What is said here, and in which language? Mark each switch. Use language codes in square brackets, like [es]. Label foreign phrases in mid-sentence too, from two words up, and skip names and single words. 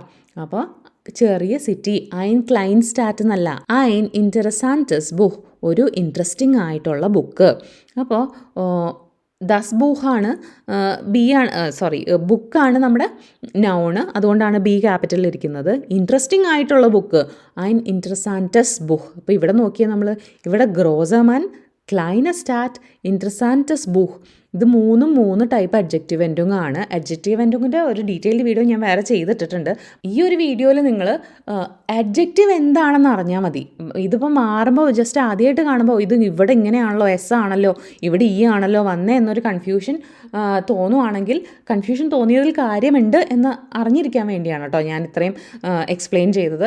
[ml] അപ്പോൾ ചെറിയ സിറ്റി, [de] ein klein Stadt [ml] എന്നല്ല, [de] ein interessantes Buch, [ml] ഒരു ഇൻട്രസ്റ്റിംഗ് ആയിട്ടുള്ള ബുക്ക്. അപ്പോൾ [de] das Buch [ml] ബി ആണ്, സോറി, ബുക്കാണ് നമ്മുടെ നൗണ്, അതുകൊണ്ടാണ് ബി ക്യാപിറ്റലിൽ ഇരിക്കുന്നത്. ഇൻട്രസ്റ്റിംഗ് ആയിട്ടുള്ള ബുക്ക്, [de] ein interessantes Buch. [ml] അപ്പോൾ ഇവിടെ നോക്കിയാൽ നമ്മൾ ഇവിടെ [de] große Mann, kleine Stadt, interessantes Buch, [ml] ഇത് മൂന്ന് [en] type adjective ending [ml] ആണ്. അഡ്ജക്റ്റീവ് എൻഡിങ്ങിൻ്റെ ഒരു [en] detailed video [ml] ഞാൻ വേറെ ചെയ്തിട്ടിട്ടുണ്ട്. ഈ ഒരു വീഡിയോയിൽ നിങ്ങൾ അഡ്ജക്റ്റീവ് എന്താണെന്ന് അറിഞ്ഞാൽ മതി. ഇതിപ്പോൾ മാറുമ്പോൾ ജസ്റ്റ് ആദ്യമായിട്ട് കാണുമ്പോൾ ഇത് ഇവിടെ ഇങ്ങനെയാണല്ലോ, എസ് ആണല്ലോ, ഇവിടെ ഇ ആണല്ലോ വന്നേ എന്നൊരു കൺഫ്യൂഷൻ തോന്നുവാണെങ്കിൽ, കൺഫ്യൂഷൻ തോന്നിയതിൽ കാര്യമുണ്ട് എന്ന് അറിഞ്ഞിരിക്കാൻ വേണ്ടിയാണ് കേട്ടോ ഞാൻ ഇത്രയും എക്സ്പ്ലെയിൻ ചെയ്തത്.